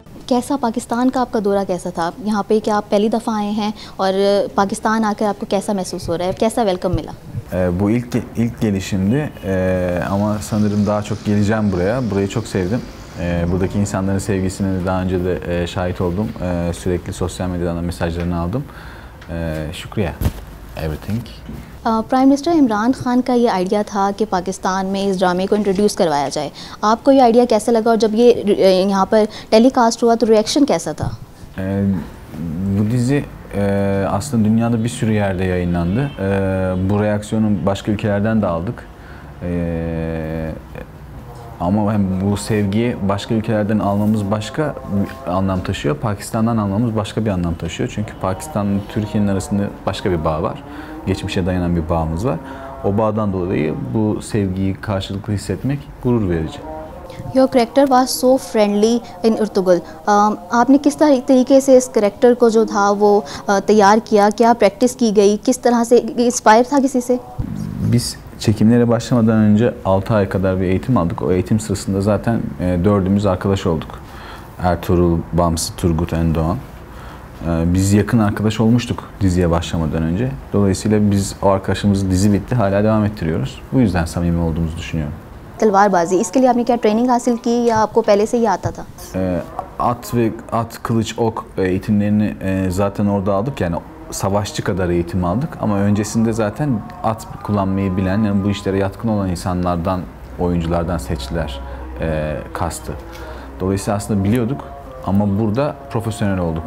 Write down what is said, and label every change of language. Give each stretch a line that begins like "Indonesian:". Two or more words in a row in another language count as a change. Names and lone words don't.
Urdu: کیسا پاکستان کا آپ کا دورہ کیسا تھا؟ یہاں پہ کیا آپ پہلی دفعہ آئے ہیں اور پاکستان آ کر آپ کو کیسا محسوس ہو رہا ہے? کیسا ویلکم ملا?
Turkish: Bu ilk gelişimdi ama sanırım daha çok geleceğim buraya. Burayı çok sevdim. Buradaki insanların sevgisine de daha önce de şahit oldum. Sürekli sosyal medyadan da mesajlarını aldım. Şükriye. Everything.
English: Prime Minister
Urdu: عمران خان کا یہ آئیڈیا تھا کہ پاکستان میں اس ڈرامے کو انٹروڈیوس کروایا جائے. آپ کو یہ آئیڈیا کیسا لگا اور جب یہ یہاں پر ٹیلی کاسٹ ہوا تو ری ایکشن کیسا تھا?
Turkish: Bu dizi aslında dünyada bir sürü yerde yayınlandı. Bu reaksiyonu başka ülkelerden de aldık. Ama bu sevgiyi başka ülkelerden almamız başka bir anlam taşıyor. Pakistan'dan almamız başka bir anlam taşıyor. Çünkü Pakistan ile Türkiye'nin arasında başka bir bağ var. Geçmişe dayanan bir bağımız var. O bağdan dolayı bu sevgiyi karşılıklı hissetmek gurur verici.
English: Your character was so friendly in Ertugrul.
Urdu: آپ نے کس طریقے سے اس کریکٹر کو جو تھا وہ تیار کیا? کیا پریکٹس کی گئی? کس طرح سے انسپائر تھا کسی سے?
Turkish: Biz çekimlere başlamadan önce 6 ay kadar bir eğitim aldık. O eğitim sırasında zaten dördümüz arkadaş olduk. Ertuğrul, Bamsı, Turgut, Endoğan. Biz yakın arkadaş olmuştuk diziye başlamadan önce. Dolayısıyla biz o arkadaşımızı dizi bitti hala devam ettiriyoruz. Bu yüzden samimi olduğumuzu düşünüyorum.
Urdu: تلواربازی، اس کے لیے آپ نے کیا ٹریننگ حاصل کی یا آپ کو پہلے سے ہی آتا تھا?
Turkish: At, kılıç, ok eğitimlerini zaten orada aldık. Yani savaşçı kadar eğitim aldık. Ama öncesinde zaten at kullanmayı bilen, yani bu işlere yatkın olan insanlardan, oyunculardan seçtiler kastı. Dolayısıyla aslında biliyorduk ama burada profesyonel olduk.